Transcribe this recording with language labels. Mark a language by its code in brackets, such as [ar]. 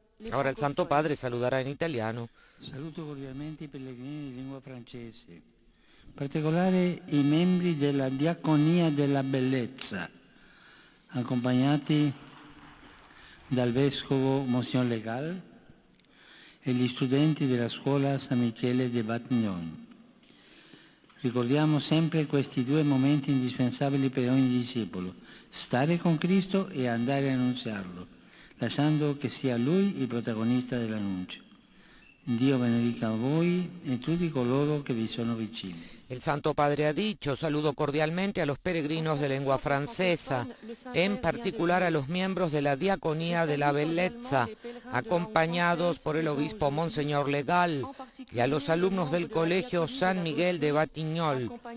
[es] Ahora el Santo Padre saludará en italiano. [it] Saluto cordialmente i pellegrini di lingua francese, in particolare i membri della Diaconia della Bellezza, accompagnati dal Vescovo Monsignor Legal e gli studenti della scuola San Michele de Batignolles. Ricordiamo sempre questi due momenti indispensabili per ogni discepolo: stare con Cristo e andare a annunziarlo, lasciando che sia Lui il protagonista dell'annuncio. Dio benedica a voi e tutti coloro che vi sono vicini. [es] El Santo Padre ha dicho: saludo cordialmente a los peregrinos de lengua francesa, en particular a los miembros de la Diaconía de la Bellezza, acompañados por el obispo Monseñor Legal, y a los alumnos del Colegio San Miguel de Batignolles.